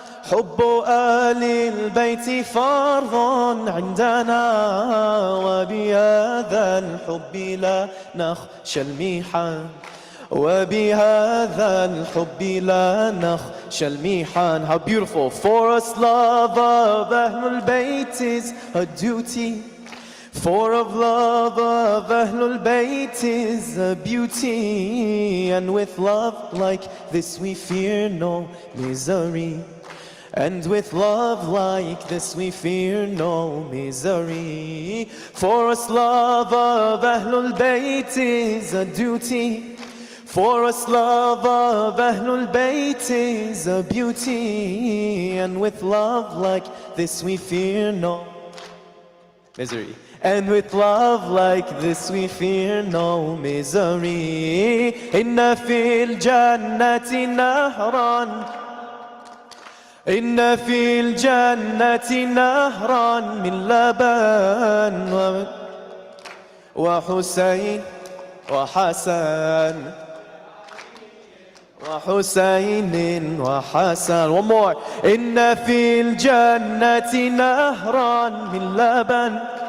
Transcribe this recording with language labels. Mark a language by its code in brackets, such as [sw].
[ar] حب آل البيت فرض عندنا. وبهذا الحب لا نخشى المحن. وبهذا الحب لا نخشى المحن. [en] How beautiful. For us love of Ahlul Bayt is a duty. For of love of Ahlul Bayt is a beauty. And with love like this we fear no misery. And with love like this we fear no misery. For us love of Ahlul Bayt is a duty. For us love of Ahlul Bayt is a beauty. And with love like this we fear no misery. And with love like this we fear no misery. [ar] إن في الجنة نهرا. إن في الجنة نهرا من لبن وحسين وحسن. وحسين وحسن. [en] One more. [ar] إن في الجنة نهرا من لبن.